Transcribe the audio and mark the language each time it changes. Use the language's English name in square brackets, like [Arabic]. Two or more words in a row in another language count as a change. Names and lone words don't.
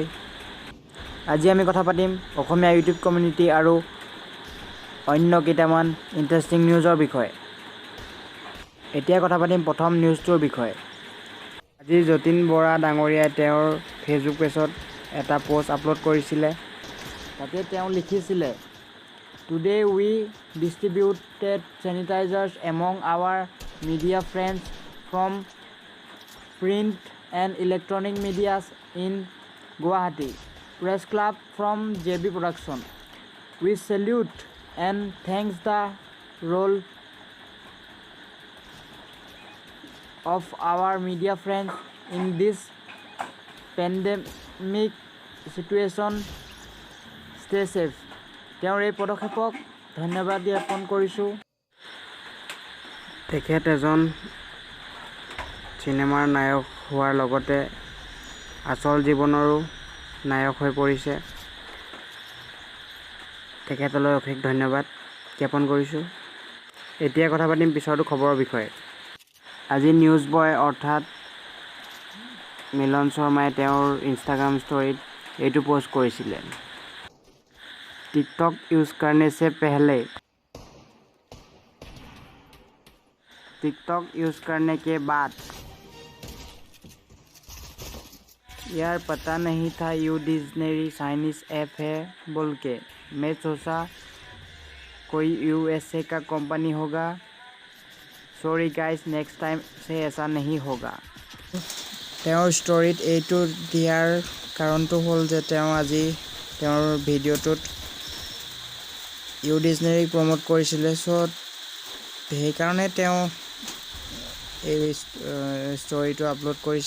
[Assamese] আজি আমি কথা পাতিম অসমীয়া [English] YouTube community [Assamese] আৰু অন্য কেইটামান [English] interesting news [Assamese] বিষয়ে। এতিয়া কথা পাতিম প্ৰথম নিউজটোৰ বিষয়ে। আজি যতীন বৰা ডাঙৰীয়াই তেওঁৰ [English] Facebook page [Assamese] এটা পোষ্ট আপলোড কৰিছিলে। তাতে তেওঁ লিখিছিলে, [English] "Today we distributed sanitizers among our media friends from print and electronic medias in Guwahati. Press Club from JB Production. We salute and thanks the role of our media friends in this pandemic situation. Stay safe." [Assamese] তেওঁৰ এই পদক্ষেপক ধন্যবাদ জ্ঞাপন কৰিছোঁ। তেখেত এজন চিনেমাৰ নায়ক হোৱাৰ লগতে আচল জীৱনৰো নায়ক হৈ পৰিছে। তেখেতলৈ অশেষ ধন্যবাদ জ্ঞাপন কৰিছোঁ। এতিয়া কথা পাতিম পিছৰটো খবৰৰ বিষয়ে। আজি নিউজ বয় অৰ্থাৎ মিলন শৰ্মাই তেওঁৰ [English] Instagram story [Assamese] এইটো পোষ্ট কৰিছিলে। [Hindi] टिकटॉक यूज करने से पहले टिकटॉक यूज करने के बाद यार पता नहीं था यू डिक्शनरी [English] Chinese app [Hindi] है बोल के। मैं सोचा कोई USA का कंपनी होगा। [English] Sorry guys, next time [Hindi] से ऐसा नहीं होगा। [Assamese] তেওঁৰ ষ্টৰীত এইটো দিয়াৰ কাৰণটো হ'ল যে তেওঁ আজি তেওঁৰ ভিডিঅ'টোত ইউ ডিক্সনেৰীক প্ৰমোট কৰিছিলে। চ' সেইকাৰণে তেওঁ এই ষ্টৰীটো আপলোড কৰিছে।